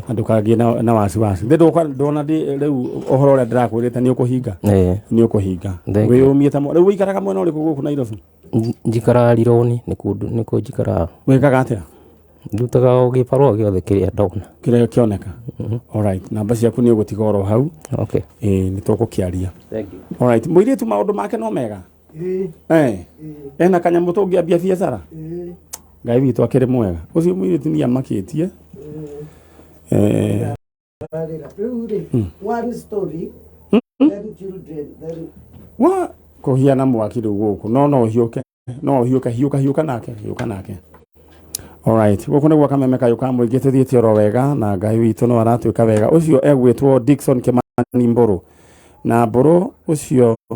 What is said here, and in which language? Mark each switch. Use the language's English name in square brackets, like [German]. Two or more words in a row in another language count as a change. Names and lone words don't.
[Kikuyu] ndũkagie na wasiwasi ndona rĩu ũhoro ũrĩa ndĩrakwĩrĩte nĩ ũkũhinga nĩ ũkũhinga wĩyũmie ta rĩu ũikaraga mwena ũrĩkũ gũkũ Nairobi Njikara Rironi nĩkuo njikara. wĩkaga atĩa Ndutaga o gĩbarũa gĩothe kĩrĩa ndona kĩrĩa kĩoneka alright namba ciaku nĩ ũgũtiga oro hau Okay. nĩ tũgũkĩaria [English] Thank you. [Kikuyu] alright mũirĩtu maũndũ make no mega ena kanyamũ tũngĩambia biacara Ngai witũ akĩrĩ mwega ũcio mũirĩtu nĩ amakĩtie [English] one story then children then [Kikuyu] wa kũhiana mwaki rĩu gũkũ no hiũka nake alright gũkũ nĩguo kameme kayũ ka mũingĩ tũthiĩte oro wega na Ngai witũ no aratwĩka wega ũcio egwĩtwo Dickson Kimani Mbũrũ na Mbũrũ ũcio